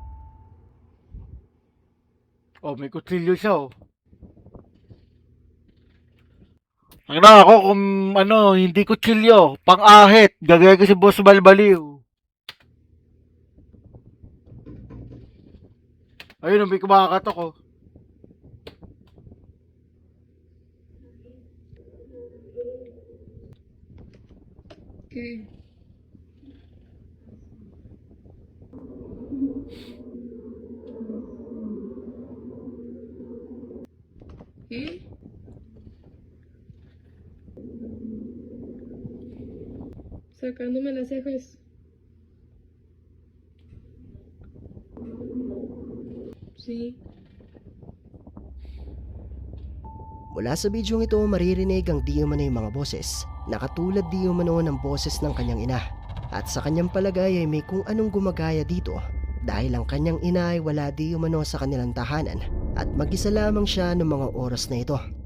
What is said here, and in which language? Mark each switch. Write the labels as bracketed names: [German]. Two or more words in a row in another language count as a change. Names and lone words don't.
[Filipino] Oh, may kutsilyo siya oh. Ang na ako kung ano, hindi kutsilyo, pang-ahit, gagaya ko si Boss Balbaliw. Ayun, may kumakatok oh. [Spanish] ¿Qué? ¿Qué? Sacándome las cejas. Sí. [Filipino] Mula sa bidyong ito maririnig ang di umano'y mga boses na katulad di umano ng boses ng kanyang ina at sa kanyang palagay ay may kung anong gumagaya dito dahil ang kanyang ina ay wala di umano sa kanilang tahanan at mag-isa lamang siya noong mga oras na ito.